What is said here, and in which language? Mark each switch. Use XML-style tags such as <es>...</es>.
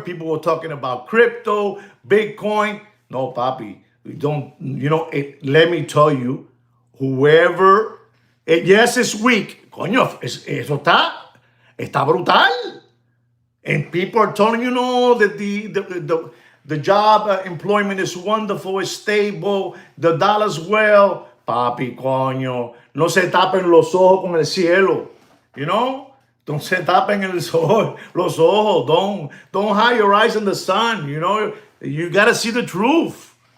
<en>People were talking about crypto, Bitcoin. No, papi, we don't, you know, let me tell you, whoever, yes, it's weak.</en> <es>Coño, eso está brutal.</es> <en>And people are telling you, no, that the job employment is wonderful, it's stable, the dollar's well.</en> <es>Papi, coño, no se tapen los ojos con el cielo.</es> <en>You know? Don't</en> <es>se tapen los ojos.</es> <en>Don't hide your eyes in the sun. You know? You got to see the truth.</en>